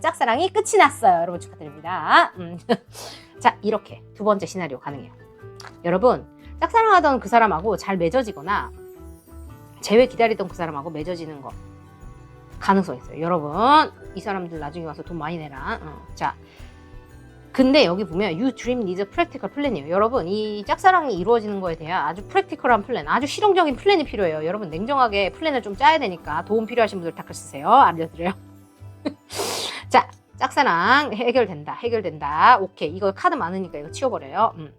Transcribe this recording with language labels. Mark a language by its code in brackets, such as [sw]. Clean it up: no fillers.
[ko] 짝사랑이 끝이 났어요. 여러분 축하드립니다. 자, 이렇게 두 번째 시나리오 가능해요. 여러분, 짝사랑하던 그 사람하고 잘 맺어지거나 재회 기다리던 그 사람하고 맺어지는 거 가능성이 있어요. 여러분, 이 사람들 나중에 와서 돈 많이 내라. 자, 근데 여기 보면 [en] You dream needs a practical plan이에요. [ko] 여러분, 이 짝사랑이 이루어지는 거에 대한 아주 프랙티컬한 플랜, 아주 실용적인 플랜이 필요해요. 여러분, 냉정하게 플랜을 좀 짜야 되니까 도움 필요하신 분들 댓글 쓰세요. 알려드려요. 자, 짝사랑 해결된다. 오케이, 이거 카드 많으니까 이거 치워버려요.